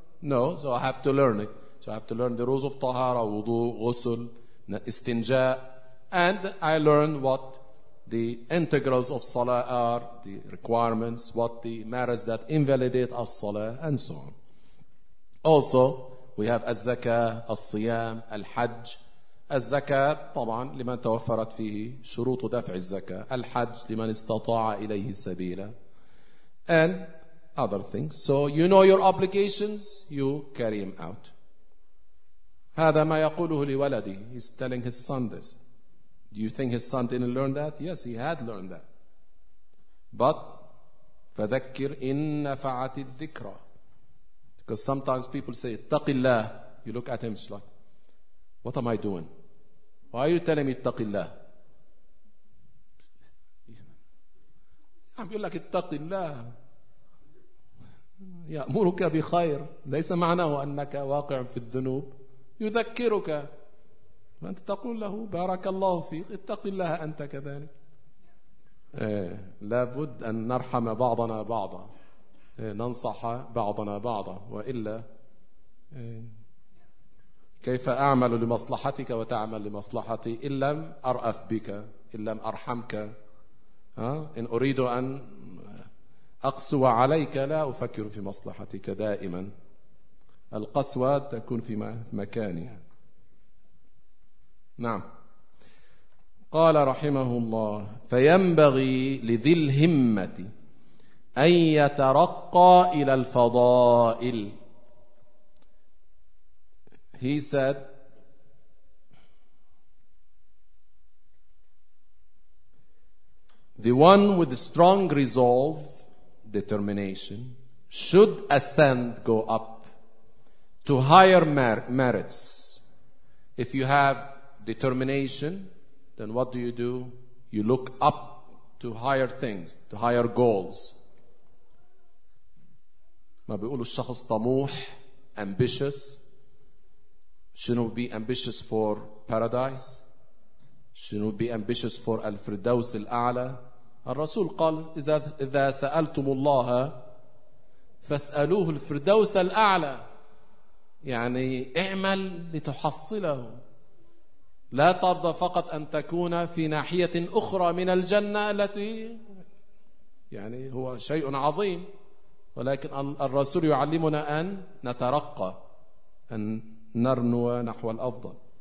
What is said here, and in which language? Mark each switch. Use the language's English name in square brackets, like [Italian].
[English] No. So I have to learn it. So I have to learn the rules of tahara, wudu, ghusl, istinja, and I learn what the integrals of salah are, the requirements, what the matters that invalidate as-salah, and so on. Also, we have al-zakah, al-siyam, al-hajj. [Arabic] Al-zakah, طبعاً, لمن توفرت فيه شروط دفع الزكاة. Al-hajj, لمن استطاع إليه سبيلا. [English] And other things. So you know your obligations, you carry them out. [Arabic] هذا ما يقوله لولدي. [English] He's telling his son this. Do you think his son didn't learn that? Yes, he had learned that. But [Arabic] فذكر إن نفعت الذكرى. [English] Because sometimes people say [Arabic] اتق الله. [English] You look at him, it's like, what am I doing? Why are you telling me [Arabic] اتق الله? [English] I'm [Arabic] يقول لك اتق الله. يأمرك بخير. ليس معناه أنك واقع في الذنوب. يذكرك فأنت تقول له بارك الله فيك اتق الله أنت كذلك. لابد أن نرحم بعضنا بعضا, ننصح بعضنا بعضا, وإلا كيف أعمل لمصلحتك وتعمل لمصلحتي إن لم أرأف بك, إن لم أرحمك, إن أريد أن أقسو عليك لا أفكر في مصلحتك دائما. القسوة تكون في مكانها. نعم. قال رحمه الله: فينبغي لذي الهمة أن يترقى إلى الفضائل. [English] He said, the one with strong resolve, determination, should ascend, go up to higher merits. If you have determination, then what do? You look up to higher things, to higher goals. [Arabic] ما بيقولوا الشخص طموح, [English] ambitious. Shouldn't be ambitious for paradise. Shouldn't be ambitious for al-firdaus al-a'la. [Arabic] الرسول قال إذا سألتم الله فاسألوه الفردوس الأعلى. يعني اعمل لتحصله, لا ترضى فقط أن تكون في ناحية أخرى من الجنة التي يعني هو شيء عظيم, ولكن الرسول يعلمنا أن نترقى, أن نرنو نحو الأفضل.